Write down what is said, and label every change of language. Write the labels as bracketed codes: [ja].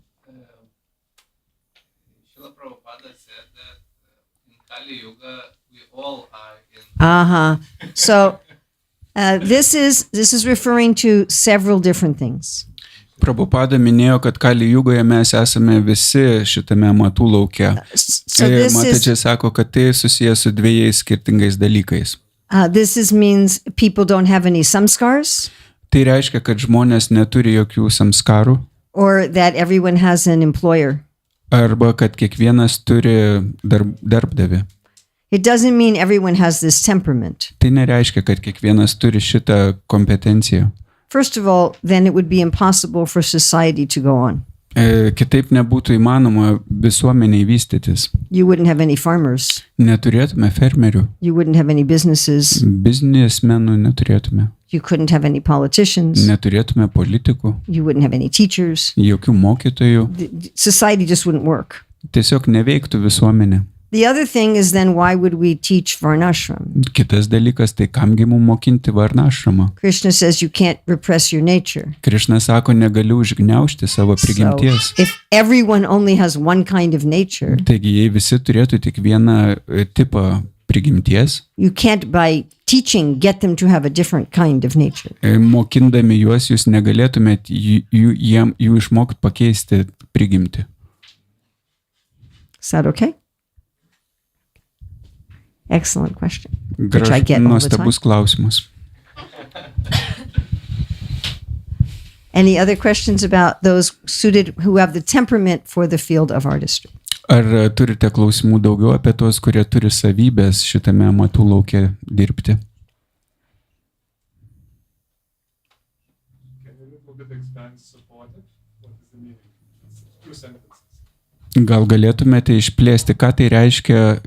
[en] Srila Prabhupada said that in Kali Yuga we all are in. So this is referring to several different things. [lt] Prabhupada minėjo, kad Kali Jugoje mes esame visi šitame amatų lauke. [en] So [lt] Ir [en] this [lt] matadži [en] is [lt] sako, kad tai susijęs su 2 skirtingais dalykais. [en] means people don't have any samskars, [lt] Tai reiškia, kad žmonės neturi jokių samskarų [en] or that everyone has an employer. [lt] arba kad kiekvienas turi darbdavį. [en] It doesn't mean everyone has this temperament. [lt] Tai nereiškia, kad kiekvienas turi šitą kompetenciją. [en] First of all, then it would be impossible for society to go on. [lt] Kitaip nebūtų įmanoma visuomeniai vystytis. [en] You wouldn't have any farmers. [lt] Neturėtume fermerių, [en] You wouldn't have any businesses. [lt] biznismenų neturėtume, [en] You couldn't have any politicians. [lt] neturėtume politikų, [en] You wouldn't have any teachers. [lt] jokių mokytojų, [en] Society just wouldn't work. [lt] tiesiog neveiktų visuomenė. [en] The other thing is then why would we teach varnashram? [lt] Kitas dalykas, tai kamgi mums mokinti varnašramą. [en] Krishna says you can't repress your nature. [lt] Krišna sako, negaliu užgniaužti savo [en] So [lt] prigimties. [en] if everyone only has one kind of nature, [lt] Taigi, jei visi turėtų tik vieną tipą prigimties, [en] you can't by teaching get them to have a different kind of nature. [lt] mokindami juos, jūs negalėtumėt jų išmokti pakeisti prigimtį. [en] Is that okay? Excellent question. Which I get all the time. [lt] Nuostabus klausimas. [en] Any other questions about those suited who have the temperament for the field of artistry? [lt] Ar turite klausimų daugiau apie tuos, kurie turi savybės šitame amatų lauke dirbti? [en] Can you a little bit expand supportive? What is the meaning? It's 2 sentences. [lt] Gal galėtumėte išplėsti, ką tai reiškia